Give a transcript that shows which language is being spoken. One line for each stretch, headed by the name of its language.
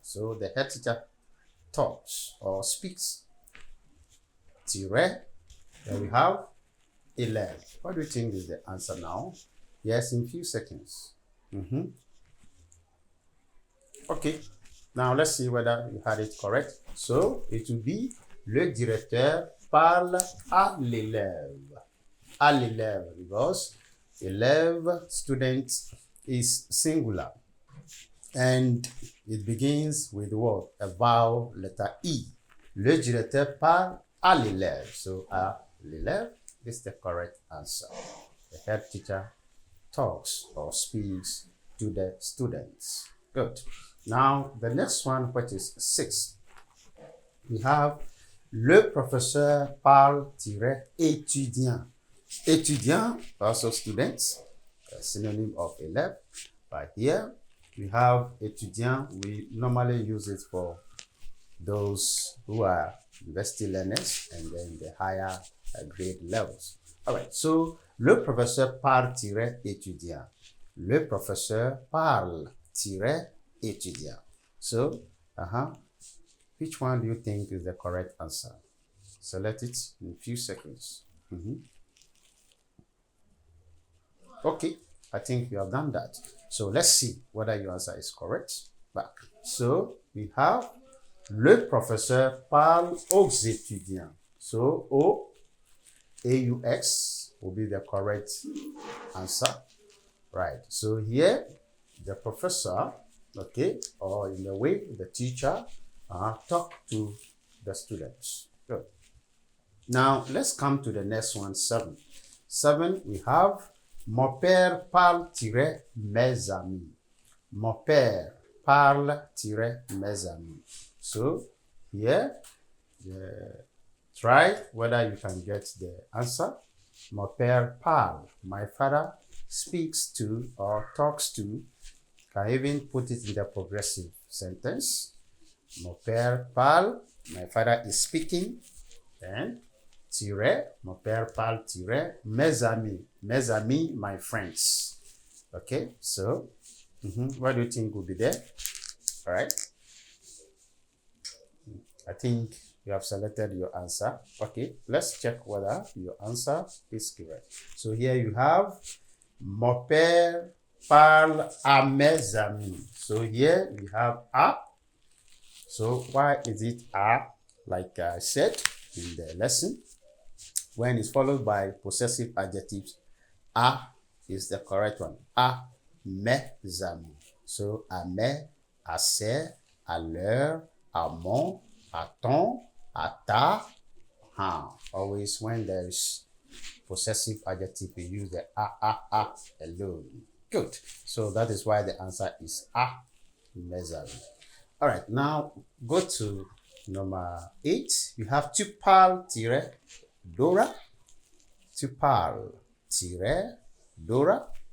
English: So the head teacher talks or speaks. Then we have élève. What do you think is the answer now? Yes, in few seconds. Okay. Now let's see whether you had it correct. So it will be
French: le directeur parle à l'élève. À l'élève,
English: because élève, student is singular. And it begins with what? A vowel letter E.
French: Le directeur parle à l'élève.
English: So
French: à l'élève
English: is the correct answer. The head teacher talks or speaks to the students. Good. Now the next one, which is 6. We have
French: le professeur parle-étudiant.
English: Étudiant, also students, a synonym of élève. But here we have étudiant. We normally use it for those who are university learners and then the higher grade levels. All right, so
French: le professeur parle-étudiant. Le professeur parle-étudiant.
English: So, which one do you think is the correct answer? Select it in a few seconds. Okay, I think you have done that. So let's see whether your answer is correct. Back. So we have
French: le professeur parle aux étudiants.
English: So AUX will be the correct answer. Right. So here the professor, okay, or in the way the teacher talk to the students. Good. Now let's come to the next one, 7. 7, we have
French: mon père parle-mes amis. Mon père parle-mes amis.
English: So here, try whether you can get the answer.
French: Mon père parle.
English: My father speaks to or talks to. Can even put it in the progressive sentence.
French: Mon père parle.
English: My father is speaking. Then
French: mon père parle mes amis.
English: Mes amis, my friends. Okay, so what do you think will be there? All right. I think you have selected your answer. Okay, let's check whether your answer is correct. So here you have
French: mon père parle à mes amis.
English: So here we have a. So why is it a? Like I said in the lesson, when it's followed by possessive adjectives, a is the correct one.
French: À mes amis. So à mes, à ses, à leur, à mon, à ton, à ta.
English: Always when there is possessive adjective, we use the a alone. Good. So that is why the answer is
French: à mes amis.
English: All right, now go to number 8. You have
French: tu parles-Dora. Tu parles-Dora.